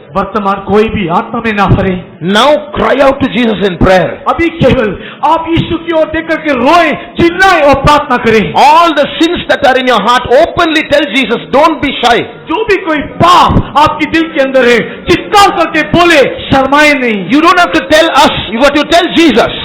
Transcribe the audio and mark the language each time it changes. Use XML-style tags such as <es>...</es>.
<hi>वर्तमान कोई भी आत्मा में ना भरे।</hi> <en>Now cry out to Jesus in prayer.</en> <hi>अभी केवल आप यीशु की ओर देख करके रोए, चिल्लाएं और प्रार्थना करें।</hi> <en>All the sins that are in your heart, openly tell Jesus, don't be shy.</en> <hi>जो भी कोई पाप आपके दिल के अंदर है, चित्कार करके बोले, शर्माए नहीं।</hi> <en>You don't have to tell us, you have to tell Jesus.</en>